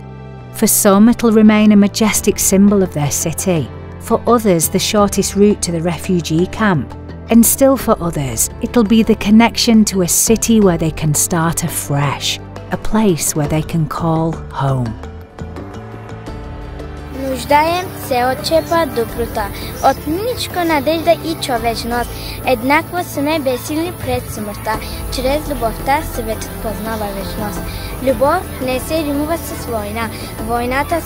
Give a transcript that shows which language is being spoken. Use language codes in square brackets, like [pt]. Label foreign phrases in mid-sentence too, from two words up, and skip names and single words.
[en] For some, it'll remain a majestic symbol of their city. For others, the shortest route to the refugee camp. And still for others, it'll be the connection to a city where they can start afresh, a place where they can call home. [bg] Нуждаем се от чепа доброта, от миличко надежда и човечност. Еднакво сме безсилни пред смъртта. Чрез любовта светът познава вечност. Любов не се римува с война.